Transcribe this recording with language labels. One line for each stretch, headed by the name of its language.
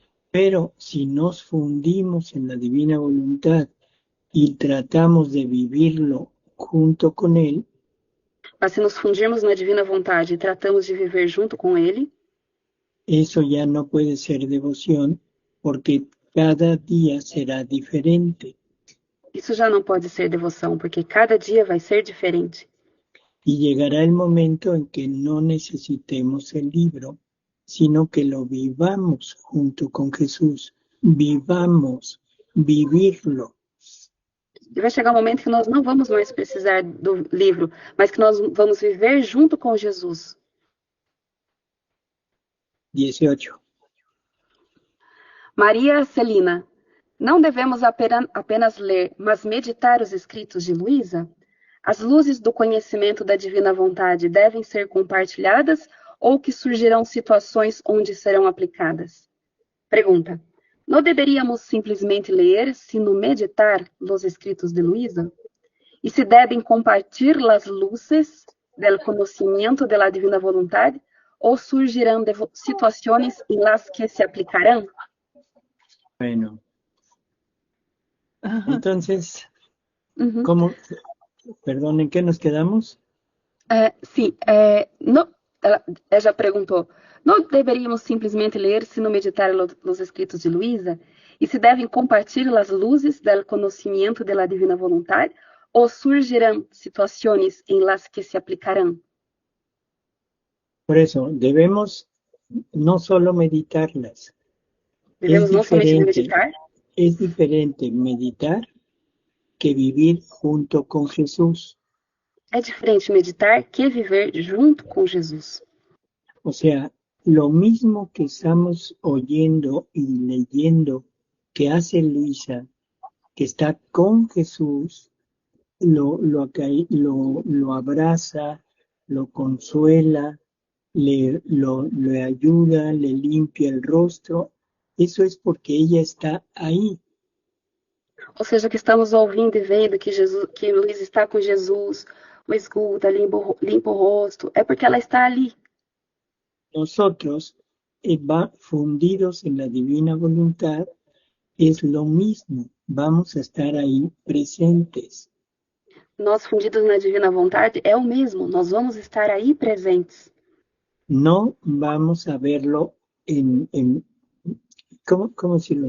Spanish: Pero si nos fundimos en la divina voluntad y tratamos de vivirlo junto con Él.
Portuguese: Mas se nos fundirmos na divina vontade e tratamos de viver junto com Ele.
Spanish: Eso ya no puede ser devoción porque cada día será diferente.
Portuguese: Isso já não pode ser devoção porque cada dia vai ser diferente.
Spanish: Y llegará el momento en que no necesitemos el libro, sino que lo vivamos junto con Jesús. Vivamos, vivirlo.
Portuguese: E vai chegar um momento que nós não vamos mais precisar do livro, mas que nós vamos viver junto com Jesus. 18. Maria Celina. Não devemos apenas ler, mas meditar os escritos de Luísa? As luzes do conhecimento da divina vontade devem ser compartilhadas ou que surgirão situações onde serão aplicadas? Pergunta.
Spanish: ¿No deberíamos simplesmente leer, sino meditar los escritos de Luísa? ¿Y se deben compartir las luces del conocimiento de la divina voluntad o surgirán situaciones en las que se aplicarán? Bueno, entonces, Uhum. perdón, ¿en qué nos quedamos?
Portuguese: Sim, ela já perguntou, não deveríamos simplesmente ler, sino meditar os escritos de Luísa? E se devem compartilhar as luzes do conhecimento
Spanish: de la divina voluntad
Portuguese: ou surgirão situações em
Spanish: las que
Portuguese: se aplicarão?
Spanish: Por eso, debemos no solo meditarlas.
Portuguese: Devemos não somente meditar?
Spanish: Es diferente meditar que vivir junto con Jesús.
Portuguese: É diferente meditar que viver junto com Jesus.
Spanish: O sea, lo mismo que estamos oyendo y leyendo que hace Luisa, que está con Jesús, lo abraza, lo consuela, le ayuda, le limpia el rostro. Eso es porque ella está ahí.
Portuguese: Ou seja, que estamos ouvindo e vendo que Luísa está com Jesus, o escuta, limpa o rosto, é porque ela está ali.
Spanish: Nosotros, fundidos en la divina voluntad, es lo mismo. Vamos a estar ahí presentes.
Portuguese: Nós, fundidos na divina vontade, é o mesmo. Nós vamos estar aí presentes.
Spanish: No vamos a verlo ¿cómo decirlo?